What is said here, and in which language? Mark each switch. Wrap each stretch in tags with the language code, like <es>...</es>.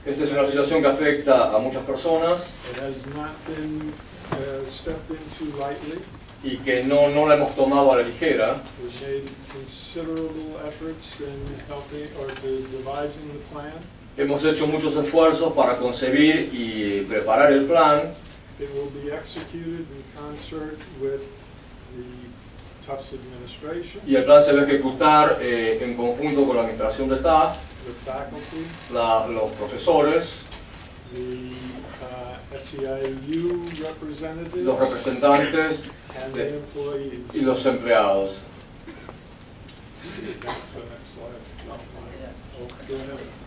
<es>esta es una situación que afecta a muchas personas</es> <en>It has not been stepped into lightly.</en> <es>y que no la hemos tomado a la ligera.</es> <en>We've made considerable efforts in helping or devising the plan.</en> <es>Hemos hecho muchos esfuerzos para concebir y preparar el plan.</es> <en>It will be executed in concert with the Tufts administration,</en> <es>Y el plan se va a ejecutar en conjunto con la administración de TAF,</es> <en>the faculty,</en> <es>los profesores,</es> <en>the SEIU representatives,</en> <es>los representantes</es> <en>and the employees.</en> <es>y los empleados.</es> <en>Next slide. No, go ahead.</en>